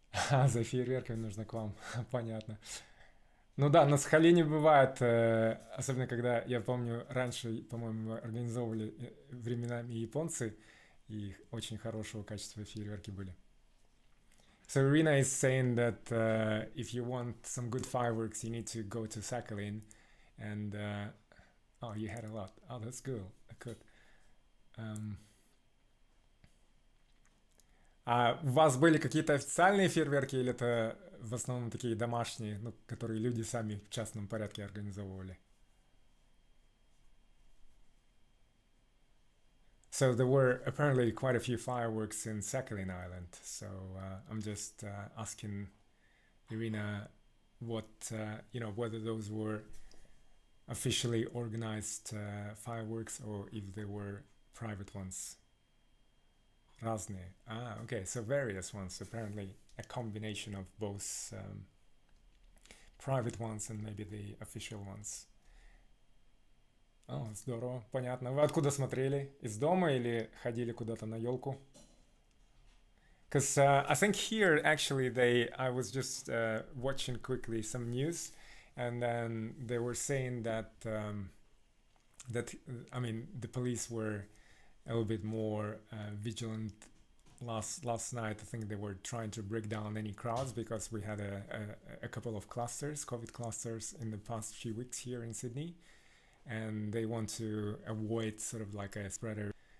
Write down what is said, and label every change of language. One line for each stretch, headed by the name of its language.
Russian: А, за фейерверками нужно к вам. Понятно. Ну да, на Сахалине бывает, особенно когда, я помню, раньше, по-моему, организовывали временами японцы, и очень хорошего качества фейерверки были.
English: So Irina is saying that if you want some good fireworks, you need to go to Sakhalin, and oh, you had a lot. Oh, that's good. Good.
Russian: Um, а у вас были какие-то официальные фейерверки или это в основном такие домашние, ну, которые люди сами в частном порядке организовывали?
English: So there were apparently quite a few fireworks in Sakhalin Island. So I'm just asking Irina what whether those were officially organized fireworks or if they were private ones.
Russian: Разные.
English: Ah, okay. So various ones. Apparently a combination of both private ones and maybe the official ones.
Russian: О, здорово, понятно. Вы откуда смотрели? Из дома или ходили куда-то на елку?
English: Because I think here actually I was just watching quickly some news, and then they were saying that that I mean the police were a little bit more vigilant last night. I think they were trying to break down any crowds because we had a couple of clusters, COVID clusters, in the past few weeks here in Sydney, and they want to avoid sort of like a spreader.